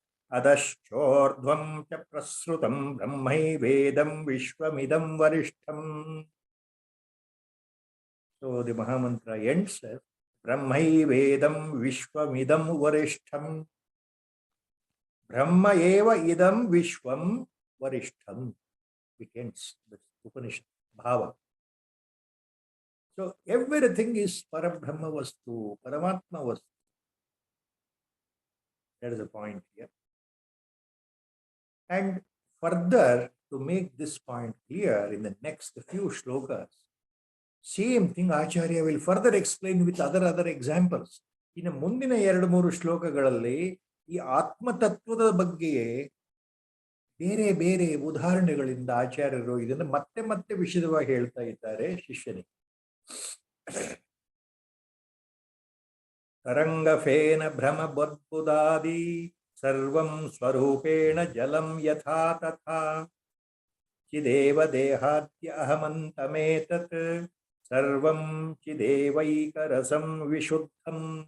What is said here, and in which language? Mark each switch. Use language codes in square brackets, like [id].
[sa] ಅದಶ್ಚೋರ್ಧ್ವಂ ಚ ಪ್ರಸೃತಂ ಬ್ರಹ್ಮೈವೇದಂ ವಿಶ್ವಮಿದಂ ವರಿಷ್ಠಂ. [en] So the Mahamantra ends as [sa] Brahmaivedam Vishwamidam Varishtham. Brahma eva idam Vishwam Varishtham. [en] It ends the Upanishad Bhava. So everything is Parabrahma Vastu, Paramatma Vastu. That is the point here. And further, to make this point clear, in the next few shlokas, same thing Acharya will further explain with other examples. [kn] ಇನ್ನು ಮುಂದಿನ 2-3 ಶ್ಲೋಕಗಳಲ್ಲಿ ಈ ಆತ್ಮತತ್ವದ ಬಗ್ಗೆಯೇ ಬೇರೆ ಬೇರೆ ಉದಾಹರಣೆಗಳಿಂದ ಆಚಾರ್ಯರು ಇದನ್ನು ಮತ್ತೆ ಮತ್ತೆ ವಿಶದವಾಗಿ ಹೇಳ್ತಾ ಇದ್ದಾರೆ ಶಿಷ್ಯನಿಗೆ. [sa] ತರಂಗಫೇನ ಭ್ರಮ ಬದ್ಬುದಾದಿ ಸರ್ವಂ ಸ್ವರೂಪೇಣ ಜಲಂ ಯಥಾ ತಥಾ ಚಿದೇವ ದೇಹಾದ್ಯ ಅಹಮಂತಮೇತತ್ ಸರ್ವಂ ಚಿದೇವೈಕರಸಂ ವಿಶುದ್ಧಂ.